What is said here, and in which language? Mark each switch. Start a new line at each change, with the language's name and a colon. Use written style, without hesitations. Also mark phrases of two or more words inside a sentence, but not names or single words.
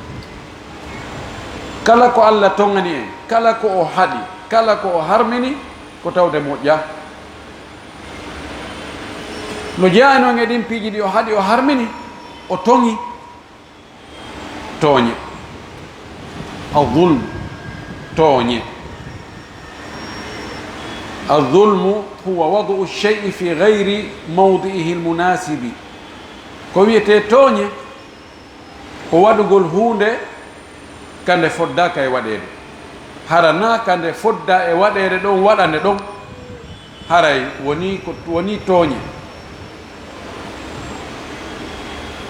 Fula: kala ko Allah tongani en, kala ko o haɗi, kala ko o harmini, ko tawde moƴƴa. no jeeya noon e ɗin piiji ɗi o haɗi, o harmini, o tongi, tooñe. الظلم tooñe.
Arabic: الظلم هو وضع الشيء في غير موضعه المناسب.
Fula: ko wiyete tooñe ko waɗugol hunde kande foddaka e waɗede. harana kande fodda e waɗede ɗon waɗande ɗon haray woni ko woni tooñe.